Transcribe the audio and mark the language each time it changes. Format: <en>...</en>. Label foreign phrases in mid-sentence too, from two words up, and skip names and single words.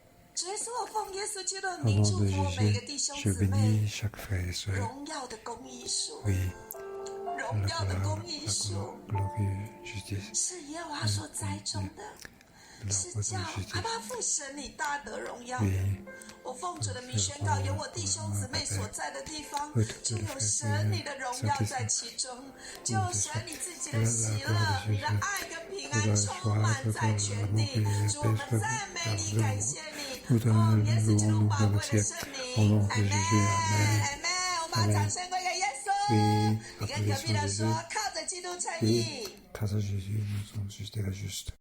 <fr>Au nom de Jésus, je bénis chaque frère et sœur. Oui. La glorieux justice. Oui.</fr> <zh>我奉主的名宣告，有我弟兄姊妹所在的地方，就有神你的荣耀在其中，就有神你自己的喜乐、你的爱跟平安充满在全地。主，我们赞美你，感谢你。哦，耶稣基督宝贵的圣名，阿门，阿门。我们把掌声归给耶稣。你跟隔壁的说，靠着基督称义。靠着基督，</zh> <fr>nous sommes justes et justes.</fr>